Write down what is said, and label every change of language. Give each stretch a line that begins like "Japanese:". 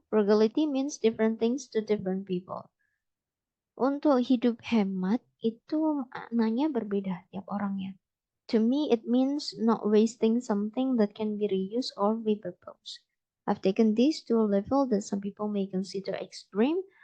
English: Frugality means different things to different people.
Indonesian: Untuk hidup hemat itu maknanya berbeda tiap orangnya.
English: To me, it means not wasting something that can be reused or repurposed. I've taken this to a level that some people may consider extreme.